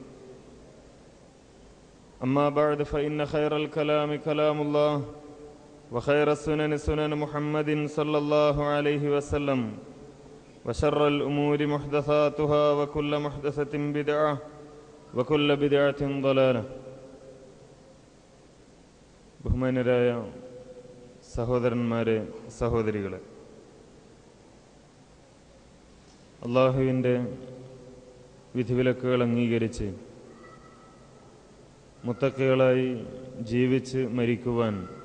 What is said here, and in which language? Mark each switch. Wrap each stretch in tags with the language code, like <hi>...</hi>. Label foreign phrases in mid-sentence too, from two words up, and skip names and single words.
<ar>أما بعد فإن خير الكلام كلام الله وخير السنن سنن محمد صلى الله عليه وسلم وشر الأمور محدثاتها وكل محدثة بدعة وكل بدعة ضلالة.</ar> <ml>ബഹുമാന്യരായ സഹോദരന്മാരെ, സഹോദരികളെ, അള്ളാഹുവിൻ്റെ വിധിവിലക്കുകൾ അംഗീകരിച്ച് മുത്തക്കികളായി ജീവിച്ച് മരിക്കുവാൻ</ml>